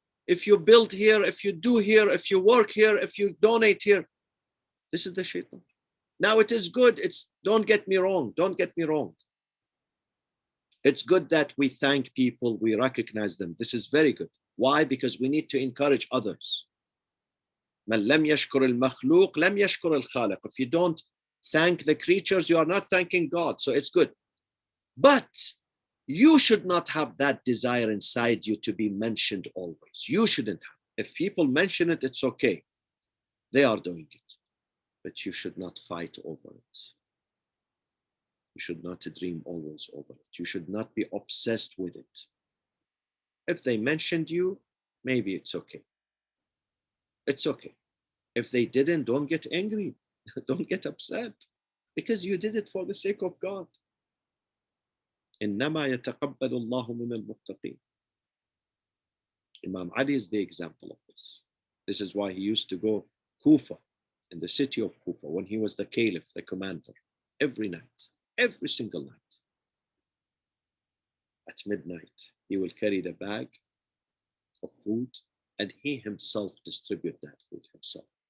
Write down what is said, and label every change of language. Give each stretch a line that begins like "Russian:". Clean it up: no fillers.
English: If you build here, if you do here, if you work here, if you donate here. This is the shaitan. Now it is good. Don't get me wrong. Don't get me wrong. It's good that we thank people, we recognize them. This is very good. Why? Because we need to encourage others.
Arabic: من لم يشكر المخلوق لم يشكر الخالق.
English: If you don't thank the creatures, you are not thanking God. So it's good. But you should not have that desire inside you to be mentioned always. You shouldn't have. If people mention it, it's okay. They are doing it. But you should not fight over it. You should not dream always over it. You should not be obsessed with it. If they mentioned you, maybe it's okay. It's okay. If they didn't, don't get angry. Don't get upset. Because you did it for the sake of God.
Arabic: إنما يتقبل الله من المتقين.
English: Imam Ali is the example of this. This is why he used to go Kufa, in the city of Kufa, when he was the caliph, the commander, every night, every single night. At midnight, he will carry the bag of food and he himself distribute that food himself.